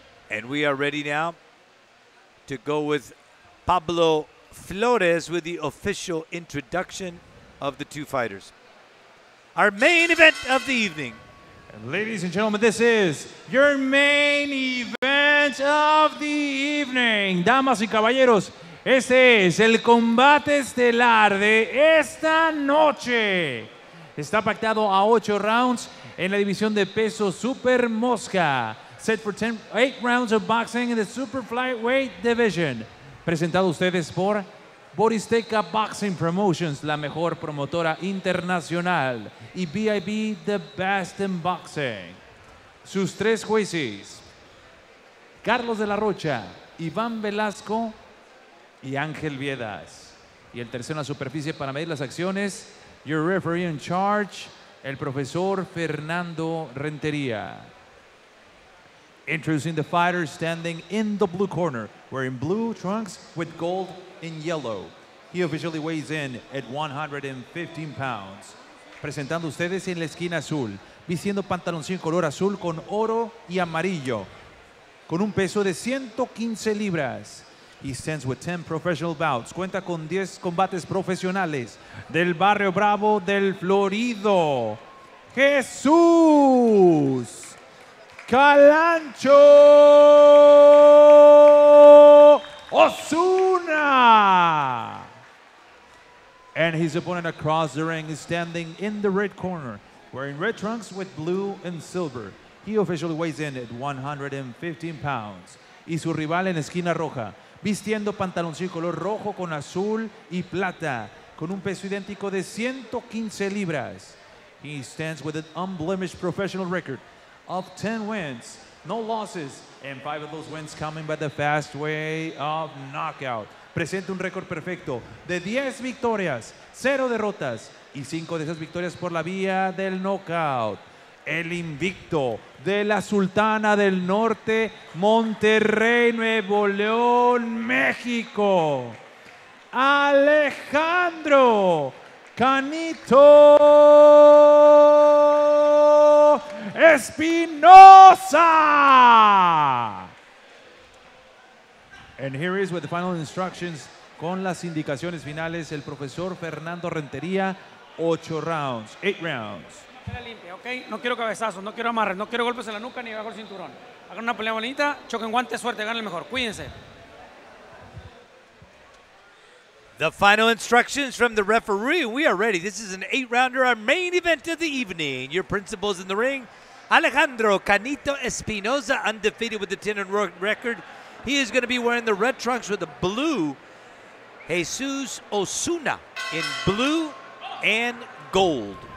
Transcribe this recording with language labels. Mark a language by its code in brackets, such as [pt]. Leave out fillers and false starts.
[en] And we are ready now to go with Pablo Flores with the official introduction of the two fighters. Our main event of the evening. And ladies and gentlemen, this is your main event of the evening. [es] Damas y caballeros, este es el combate estelar de esta noche. Está pactado a 8 rounds en la división de peso super mosca. [en] Set for 8 rounds of boxing in the super flyweight division. [es] Presentado a ustedes por Boristeca Boxing Promotions, la mejor promotora internacional, y BIB, [en] the best in boxing. [es] Sus 3 jueces, Carlos de la Rocha, Iván Velasco y Ángel Viedas. Y el tercero en la superficie para medir las acciones, [en] your referee in charge, [es] el profesor Fernando Rentería. [en] Introducing the fighter standing in the blue corner, wearing blue trunks with gold in yellow. He officially weighs in at 115 pounds. [es] Presentando ustedes en la esquina azul, vistiendo pantaloncín color azul con oro y amarillo, con un peso de 115 libras. [en] He stands with 10 professional bouts. [es] Cuenta con 10 combates profesionales del barrio Bravo del Florido. Jesús Calancho Osuna. [en] And his opponent across the ring is standing in the red corner, wearing red trunks with blue and silver. He officially weighs in at 115 pounds. [es] Y su rival en esquina roja, vistiendo pantaloncillo color rojo con azul y plata, con un peso idéntico de 115 libras. [en] He stands with an unblemished professional record of 10 wins, no losses, and 5 of those wins coming by the fast way of knockout. [es] Presenta un récord perfecto de 10 victorias, 0 derrotas y 5 de esas victorias por la vía del knockout. El invicto de la Sultana del Norte, Monterrey, Nuevo León, México, Alejandro Canito Espinoza. [en] And here is with the final instructions, [es] con las indicaciones finales, [en] el profesor Fernando Rentería. 8 rounds, 8 rounds. [es] Pelea limpia, ¿ok? No quiero cabezazos, no quiero amarres, no quiero golpes en la nuca ni bajo el cinturón. Hagan una pelea bonita, choquen guantes, suerte, gane el mejor. Cuídense. [en] The final instructions from the referee. We are ready. This is an 8-rounder, our main event of the evening. Your principals in the ring, Alejandro Canito Espinoza, undefeated with the 10-0 record. He is going to be wearing the red trunks with the blue. Jesus Osuna in blue and gold.